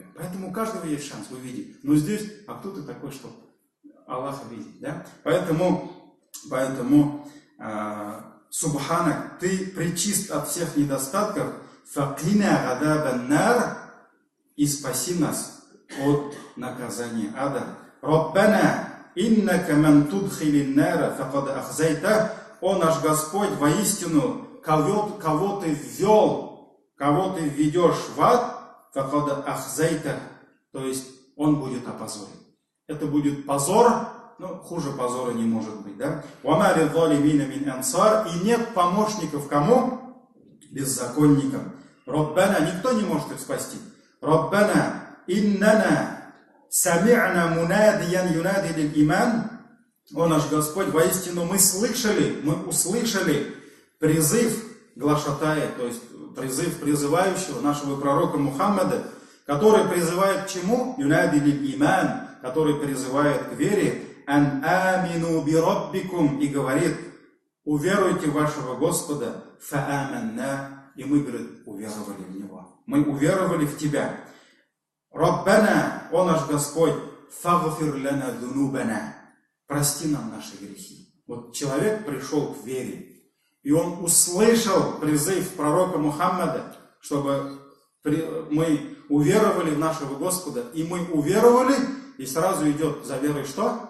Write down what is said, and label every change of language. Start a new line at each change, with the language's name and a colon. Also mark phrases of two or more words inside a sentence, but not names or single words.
Russian: Поэтому у каждого есть шанс увидеть. Но здесь, а кто ты такой, чтобы Аллаха видеть? Да? Поэтому субханак, ты пречист от всех недостатков,
Arabic: فقنا عذاب النار,
Russian: и спаси нас от наказания ада.
Arabic: ربنا، إنك من تدخل النار، فقد أخزيته,
Russian: о наш Господь, воистину, кого ты ввел, кого ты введешь в ад,
Arabic: فقد أخزيته,
Russian: то есть он будет опозорен. Это будет позор, хуже позора не может быть, да?
Arabic: وما للظالمين من أنصار,
Russian: и нет помощников кому? Беззаконникам. Раббана, никто не может их спасти.
Arabic: ربنا، إننا سمعنا مناديا ينادي للإيمان,
Russian: о наш Господь, воистину мы услышали призыв глашатая, то есть призыв призывающего нашего пророка Мухаммада, который призывает к чему?
Arabic: ينادي للإيمان,
Russian: который призывает к вере,
Arabic: أن آمنوا بربكم,
Russian: и говорит: уверуйте в вашего Господа,
Arabic: фа аманна,
Russian: и мы, говорит, уверовали в Него. Мы уверовали в Тебя. Раббана, о наш Господь,
Arabic: فاغفر لنا ذنوبنا,
Russian: прости нам наши грехи. Вот человек пришел к вере, и он услышал призыв пророка Мухаммада, чтобы мы уверовали в нашего Господа, и мы уверовали, и сразу идет за верой что?